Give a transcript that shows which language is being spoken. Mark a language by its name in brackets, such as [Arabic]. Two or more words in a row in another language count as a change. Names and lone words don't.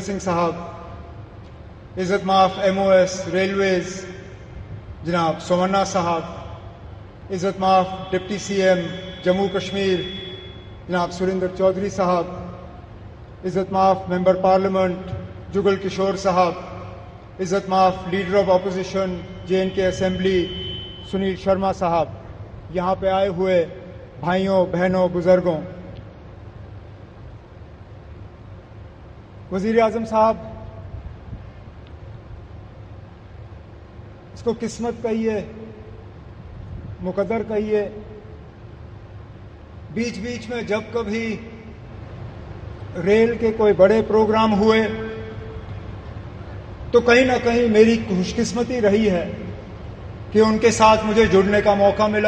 [Urdu] سنگھ صاحب، عزت ماف [English] MoS Railways [Urdu] جناب سومنا صاحب، عزت ماف [English] Deputy CM [Urdu] جموں کشمیر جناب سریندر چودھری صاحب، عزت ماف [English] Member Parliament [Urdu] جگل کشور صاحب، عزت ماف [English] Leader of Opposition J&K Assembly [Urdu] سنیل شرما صاحب، یہاں پہ آئے ہوئے بھائیوں بہنوں بزرگوں، وزیر اعظم صاحب، اس کو قسمت کہیے، مقدر کہیے، بیچ بیچ میں جب کبھی ریل کے کوئی بڑے پروگرام ہوئے تو کہیں نہ کہیں میری خوش قسمتی رہی ہے کہ ان کے ساتھ مجھے جڑنے کا موقع ملا۔